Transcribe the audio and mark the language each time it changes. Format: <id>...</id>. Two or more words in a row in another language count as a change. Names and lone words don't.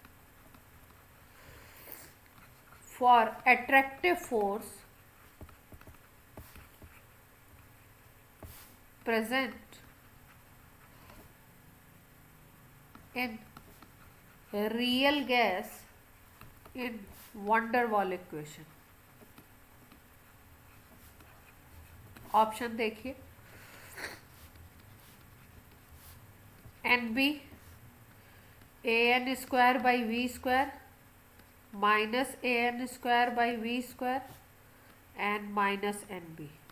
<en>for attractive force present in real gas in van der Waal equation।</en> <hi>ऑप्शन देखिए, NB AN²/V² माइनस AN²/V²</hi> <en>and minus</en> <hi>NB।</hi>